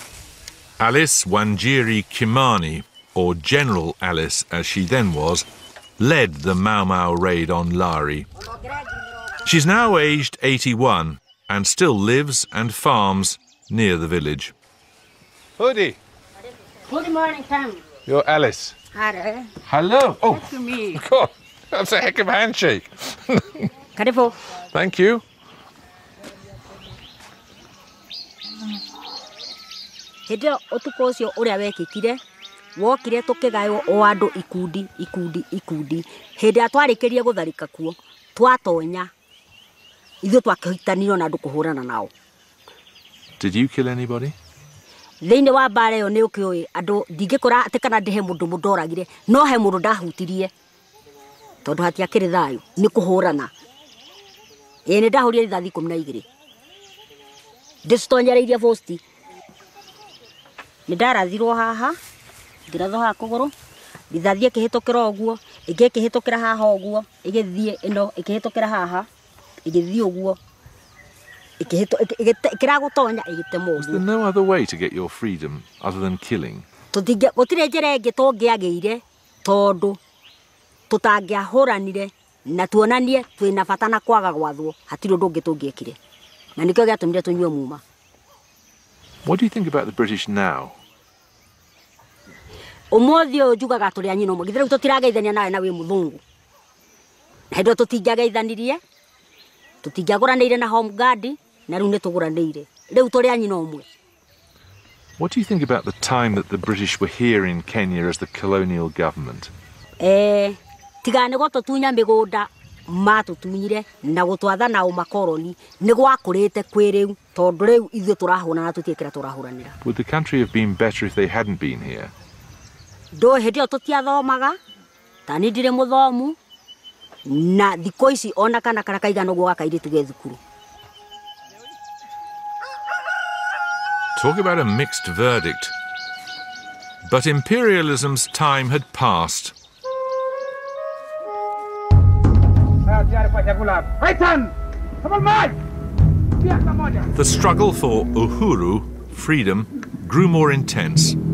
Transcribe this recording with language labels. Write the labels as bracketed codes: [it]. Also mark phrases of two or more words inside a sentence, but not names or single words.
[en] Alice Wanjiri Kimani, or General Alice as she then was, led the Mau Mau raid on Lari. She's now aged 81 and still lives and farms near the village. Hoodie, Good morning, Cam. you're Alice. Hello. Hello. Oh, Nice to meet you. God, that's a heck of a handshake. Careful. Thank you. [ki] Hĩndĩ ũtukũ ũcio ũrĩa wekĩkire wokire tũkĩgaywo o andũ ikundi hĩndĩ ĩrĩa twarĩkĩrie gũtharĩka kuo twatonya ithuĩ twakĩhitanirwo na andũ kũhũrana nao. [en] Did you kill anybody? [ki] Thĩinĩ wa mbara ĩyo nĩ ũkĩũĩ andũ ndingĩkora atĩ kana ndĩhe mũndũ mũndoragire no he mũndũ ndahutirie tondũ hatiakĩrĩ thayũ nĩ kũhũrana. Nĩ ndahũrire rithathi 12 ndĩcitonyereirie posti. Nĩ ndarathirwo haha ngĩrathwo haha kũgũrũ rithathi ĩkĩhĩtũkĩra ũguo ĩngĩ ĩkĩhĩtũkĩra haha ũguo ĩgĩthiĩ ĩno ĩkĩhĩtũkĩra haha ĩgĩthiĩ ũguo ĩkĩragutonya ĩgĩtemwo. [en] Was there no other way to get your freedom other than killing? [ki] Gũtirĩ njĩra ĩngĩ tũngĩagĩire tondũ tũtangĩahũranire na tuonanie twĩna bata na kwaga gwathwo hatirĩ ũndũ ũngĩ tũngĩekire na nĩkĩo gĩatũmire tũnyue muma. [en] What do you think about the British now? [ki] Ũmũthĩ ũyũ njugaga tũrĩ a nyina ũmwe githĩ rĩu tũtirageithania nawe na wĩ mũthũngũ na hĩndĩ tũtingĩageithanirie tũtingĩagũranĩire na [en] home guard [ki] na rĩu nĩ tũgũranĩire rĩu tũrĩ a nyina ũmwe. [en] What do you think about the time that the British were here in Kenya as the colonial government? [ki] Tiga nĩ gũtũtunya mĩgũnda matũtunyire na gũtwatha na ũmakoroni nĩ gwakũrĩte kwĩ rĩu tondũ rĩu ithuĩ tũrahũrana na tũtiĩkĩra tũrahũranĩra. [en] Would the country have been better if they hadn't been here? [ki] Ndũ hĩndĩ ĩyo tũtiathomaga ta nĩ ndirĩ mũthomu na thikũ ici ona kana kaigana ũguo gakairĩtu ge thukuru. [en] Talk about a mixed verdict. But imperialism's time had passed. The struggle for uhuru, freedom, grew more intense.